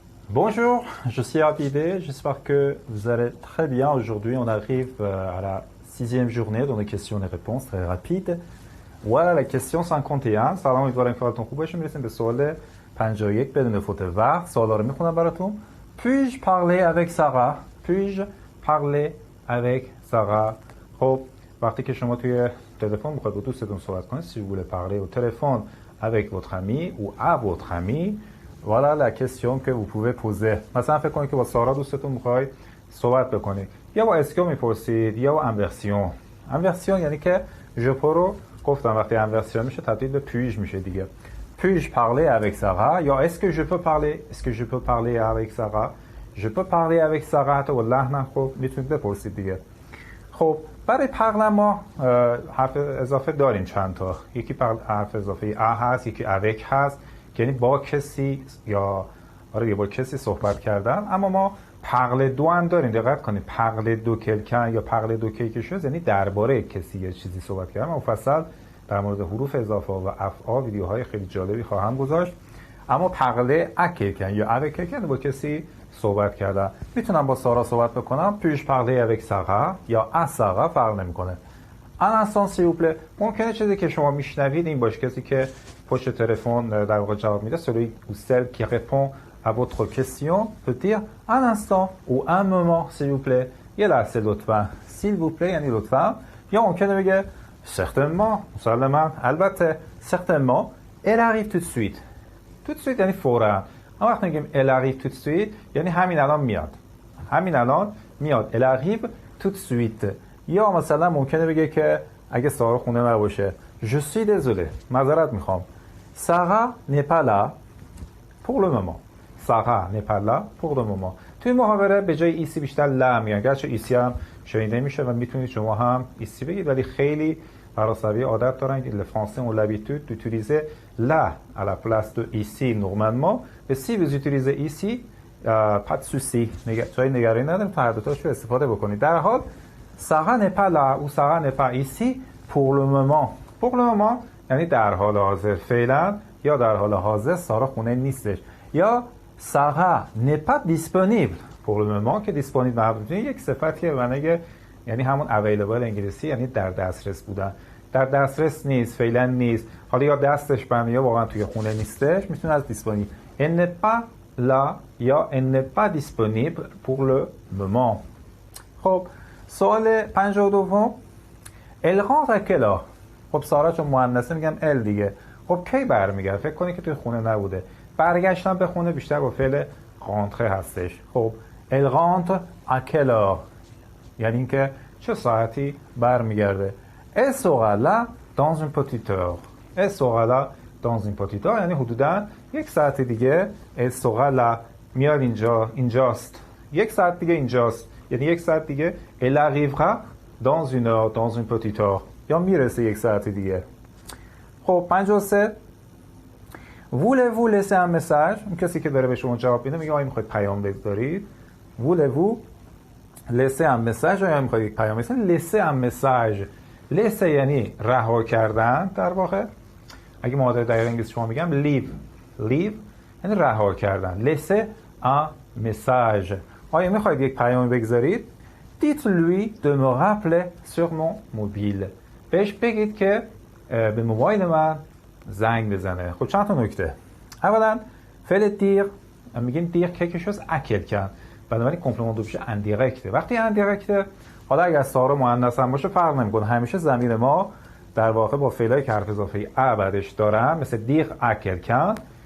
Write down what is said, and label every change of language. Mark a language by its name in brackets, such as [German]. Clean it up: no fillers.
[French] Bonjour, je suis Abidé, j'espère que vous allez très bien. Aujourd'hui, on arrive à la 6e journée dans les questions et les réponses très rapides. Voilà la question 51. [Persian] سلام، امیدوارم که حالتون خوب باشه. میرسیم به سوال 51 بدون فوت وقت. سوالا رو میخونم براتون. [French] Puis-je parler avec Sarah? Puis-je parler avec Sarah? [Persian] خب وقتی که شما توی تلفن میخواید با دوستتون صحبت کنید، [French] si vous voulez parler au téléphone avec votre ami ou à votre ami, voilà la question que vous pouvez poser. [Persian] مثلا فکر کنید که با سارا دوستتون میخواید صحبت بکنید، یا با اسکو میپرسید یا با انورسیون. انورسیون یعنی که ژپو رو گفتم وقتی انورسیون میشه تبدیل به puis میشه دیگه. [French] Puis-je parler avec Sarah؟ یا est-ce que je peux parler؟ est-ce que je peux parler avec Sarah؟ je peux parler avec Sarah. [Persian] حتی با لحنم خب میتونید بپرسید دیگه. خب برای parler ما حرف اضافه داریم چند تا. یکی حرف اضافه ا هست، یکی avec هست، یعنی با کسی یا با کسی صحبت کردن. اما ما parler دو هم داریم. دقت کنید parler دو quelqu'un یا parler دو quelque chose یعنی درباره کسی یا چیزی صحبت کردن. مفصل در مورد حروف اضافه و افعال ویدیوهای خیلی جالبی خواهم گذاشت. اما [French] parler à quelqu'un [Persian] یا avec quelqu'un با کسی صحبت کردن. میتونم با سارا صحبت بکنم. [French] puis parler avec Sarah یا à Sarah [Persian] فرق نمیکنه. [French] un instant s'il vous plaît. [Persian] ممکنه چیزی که شما میشنوید این باشه کسی که پشت تلفن در واقع جواب میده. [French] celui ou celle qui répond à votre question peut dire un instant ou un moment s'il vous plaît. [Persian] یه لحظه لطفا. s'il vous plaît یعنی لطفا. یا ممکنه بگه certainement مسلما البته. [French] certainement elle arrive tout de suite. tout de suite [Persian] یعنی فوراً. اما وقتی میگیم [French] elle arrive tout de suite [Persian] یعنی همین الان میاد. همین الان میاد. [French] elle arrive tout de suite. [Persian] یا مثلا ممکنه بگه که اگه سارا خونه نباشه [French] je suis désolé [Persian] معذرت میخوام. [French] Sarah n'est pas là pour le moment. Sarah n'est pas là pour le moment. [Persian] توی محاوره به جای ایسی بیشتر لا میگن. گرچه ایسی هم شنیده میشه و میتونید شما هم ایسی بگید، ولی خیلی فرانسوی عادت دارن که [French] les Français ont l'habitude d'utiliser la à la place de ici normalement. et si vous utilisez ici pas de souci. [Persian] جای نگرانی نداریم تا هر دوتاش رو استفاده بکنید. در حال [French] Sarah n'est pas là ou Sarah n'est pas ici pour le moment. pour le moment [Persian] یعنی در حال حاضر، فعلا یا در حال حاضر سارا خونه نیستش. یا [French] Sarah n'est pas disponible pour le moment [Persian] که disponible محبوبی یک صفتیه و نگه یعنی همون available انگلیسی یعنی در دسترس بودن. در دسترس نیست، فعلا نیست، حالا یا دستش بنده یا واقعا توی خونه نیستش، میتونه از disponible. [French] elle n'est pas là یا elle n'est pas disponible pour le moment. [Persian] خب سوال 52 [French] elle rentre à quelle heure؟ [Persian] خب سارا چون مؤنثه میگم ال دیگه. خب کی برمیگرده؟ فکر کنی که توی خونه نبوده. برگشتن به خونه بیشتر با فعل rentrer هستش. خب [French] elle rentre à quelle heure [Persian] یعنی اینکه چه ساعتی برمیگرده. [French] elle sera là dans une petite heure. elle sera là dans une petite heure [Persian] یعنی حدوداً یک ساعت دیگه. [French] elle sera là [Persian] میاد اینجاست. یک ساعت دیگه اینجاست یعنی یک ساعت دیگه. [French] elle arrivera dans une heure dans une petite heure [Persian] یا میرسه یک ساعت دیگه. خب 53 [French] voulez-vous laisser un message؟ [Persian] اون کسی که داره به شما جواب میده میگه آیا میخواید پیام بذارید؟ voulez-vous laisser un message یا میخواید یک پیام بذارید؟ laisser un message. laisser یعنی رها کردن در واقع. اگه مادر دقیق انگلیسی شما میگم leave یعنی رها کردن. [French] laisser un message. [Persian] آیا میخواید یک پیام بگذارید؟ [French] dites-lui de me rappeler sur mon mobile. [Persian] بهش بگید که به موبایل من زنگ بزنه. خب چند تا نکته. اولا فعل دیر میگیم دیر [French] quelque chose à quelqu'un. [Persian] بنابراین کمپلمان دوبشه اندیرکته. وقتی اندیرکته حالا اگر سارا مؤنث هم باشه فرق نمیکنه. همیشه ضمیر ما در واقع با فعلای که حرف اضافه ا بعدش دارن مثل دیر à quelqu'un.